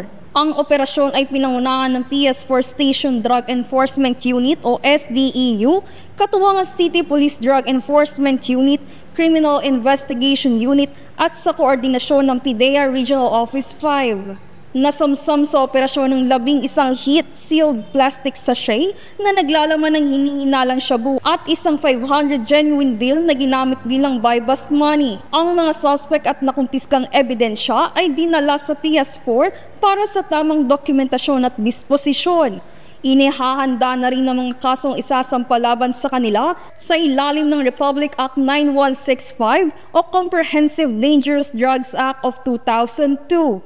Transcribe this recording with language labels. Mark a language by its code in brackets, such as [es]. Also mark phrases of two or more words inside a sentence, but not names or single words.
[tl] Ang operasyon ay pinangunahan ng PS4 Station Drug Enforcement Unit o SDEU, katuwang ang City Police Drug Enforcement Unit, Criminal Investigation Unit at sa koordinasyon ng PIDEA Regional Office 5. Nasamsam sa operasyon ng 11 [en] heat-sealed plastic sachet [tl] na naglalaman ng hinihinalang shabu at isang 500 [en] genuine bill [tl] na ginamit bilang buy-bust money. Ang mga suspect at nakumpiskang ebidensya ay dinala sa PS4 para sa tamang dokumentasyon at disposisyon. Inihahanda na rin ng mga kasong isasampalaban sa kanila sa ilalim ng Republic Act 9165 o Comprehensive Dangerous Drugs Act of 2002.